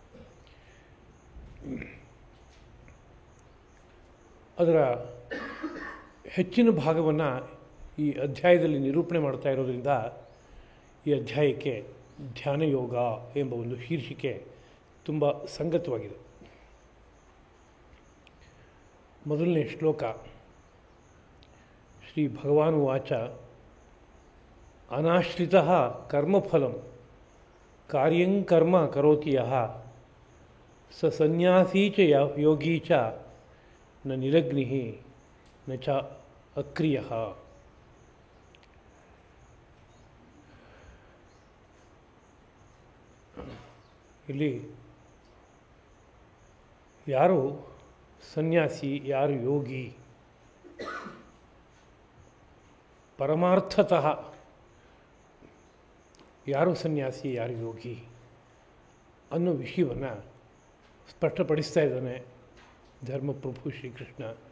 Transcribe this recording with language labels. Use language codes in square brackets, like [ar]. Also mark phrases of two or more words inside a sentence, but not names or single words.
[kn] ಅದರ ಹೆಚ್ಚಿನ ಭಾಗವನ್ನು ಈ ಅಧ್ಯಾಯದಲ್ಲಿ ನಿರೂಪಣೆ ಮಾಡ್ತಾ ಇರೋದ್ರಿಂದ ಈ ಅಧ್ಯಾಯಕ್ಕೆ ಧ್ಯಾನ ಯೋಗ ಎಂಬ ಒಂದು ಶೀರ್ಷಿಕೆ ತುಂಬ ಸಂಗತವಾಗಿದೆ. ಮೊದಲನೇ ಶ್ಲೋಕ. [sa] ಶ್ರೀ ಭಗವಾನುವಾಚ ಅನಾಶ್ರಿತಃ ಕರ್ಮಫಲಂ ಕಾರ್ಯಂ ಕರ್ಮ ಕರೋತಿ ಯಃ ಸ ಸನ್ಯಾಸೀ ಚ ಯೋಗೀ ಚ ನ ನಿರಗ್ನಿಃ ನ ಚ ಅಕ್ರಿಯಃ. [kn] ಇಲ್ಲಿ ಯಾರು ಸನ್ಯಾಸಿ, ಯಾರು ಯೋಗಿ, ಪರಮಾರ್ಥತಃ ಯಾರು ಸನ್ಯಾಸಿ, ಯಾರು ಯೋಗಿ ಅನ್ನೋ ವಿಷಯವನ್ನು ಸ್ಪಷ್ಟಪಡಿಸ್ತಾ ಇದ್ದಾನೆ ಧರ್ಮಪ್ರಭು ಶ್ರೀಕೃಷ್ಣ.